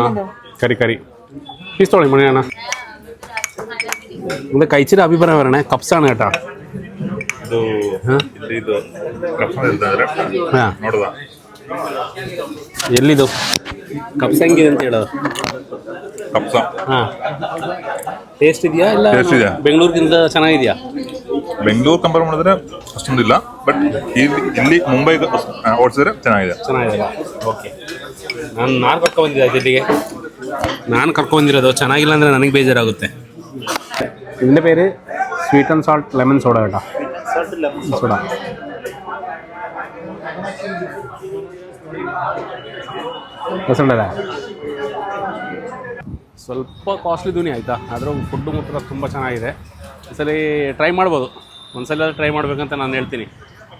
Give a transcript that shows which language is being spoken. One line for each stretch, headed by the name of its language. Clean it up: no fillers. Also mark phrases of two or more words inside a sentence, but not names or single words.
Kannada: ಕರಿ ಪೀಸ್ ತೊಗೊಳ್ಳಿ ಮನೆ ಅಣ್ಣ.
Malayalam: ഇത് കഴിച്ചിട്ട് അഭിപ്രായം പറയണേ. കപ്സാണ് കേട്ടോ.
Kannada: ಎಲ್ಲಿದು ಕಪ್ಸ ಹೆಂಗಿದೆ ಅಂತ ಹೇಳೋದು? ಹಾಂ, ಟೇಸ್ಟ್ ಇದೆಯಾ? ಇಲ್ಲ ಬೆಂಗಳೂರಿಗಿಂತ ಚೆನ್ನಾಗಿದೆಯಾ? ಬೆಂಗಳೂರು ಕಂಪೇರ್ ಮಾಡಿದ್ರೆ ಅಷ್ಟೊಂದಿಲ್ಲ, ಬಟ್ ಇಲ್ಲಿ ಮುಂಬೈಗೆ ಓಡಿಸಿದ್ರೆ ಚೆನ್ನಾಗಿದೆ. ಓಕೆ, ನಾನು ಕರ್ಕೊಂಡ್ಬಂದಿದ್ದೆ ಜೊತೆಗೆ. ನಾನು ಕರ್ಕೊಂಡ್ಬಂದಿರೋದು ಚೆನ್ನಾಗಿಲ್ಲ ಅಂದರೆ ನನಗೆ ಬೇಜಾರಾಗುತ್ತೆ.
Malayalam: ഇതിൻ്റെ പേര് സ്വീറ്റ് ആൻഡ് സാൾട്ട് ലെമൺ സോഡ കേട്ടോ.
Kannada: സോഡ ರಸಂಡಲ್ಲ. ಸ್ವಲ್ಪ ಕಾಸ್ಟ್ಲಿ ದುನಿ ಆಯಿತಾ, ಆದರೂ ಫುಡ್ಡು ಮಾತ್ರ ತುಂಬ ಚೆನ್ನಾಗಿದೆ. ಒಂದ್ಸಲ ಟ್ರೈ ಮಾಡ್ಬೋದು. ಒಂದ್ಸಲ ಟ್ರೈ ಮಾಡಬೇಕಂತ ನಾನು ಹೇಳ್ತೀನಿ.